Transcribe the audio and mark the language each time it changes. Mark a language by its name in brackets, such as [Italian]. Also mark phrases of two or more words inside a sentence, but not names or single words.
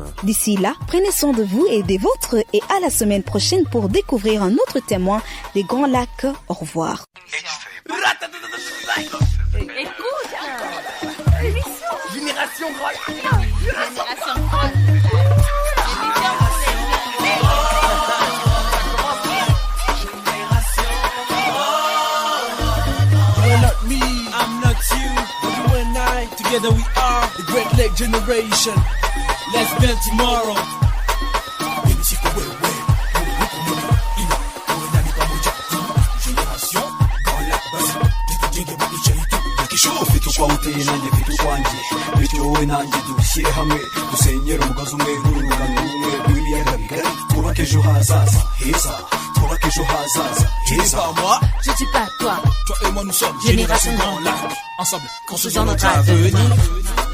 [French] D'ici là, prenez soin de vous et des vôtres et à la semaine prochaine pour découvrir un autre témoin des Grands Lacs. Au revoir. Écoute, Génération Grand Lac. Génération Grand Lac. [English] You're not me, I'm not you. You and I, together we are the Great Lake Generation. Let's build tomorrow. [French] Génération Grand [Kinyarwanda] isho ufite ukwa uteye nanjye mfite ukwanjye bityo wowe nanjye dushyire hamwe dusenyere umugozi umwe n'urungano rumwe rw'ibiyaga bigari twubake ejo hazaza heza twubake ejo hazaza heza. [French] Moi, je suis pas toi. Toi et moi nous sommes Génération Grand Lac. Ensemble, construisons notre avenir.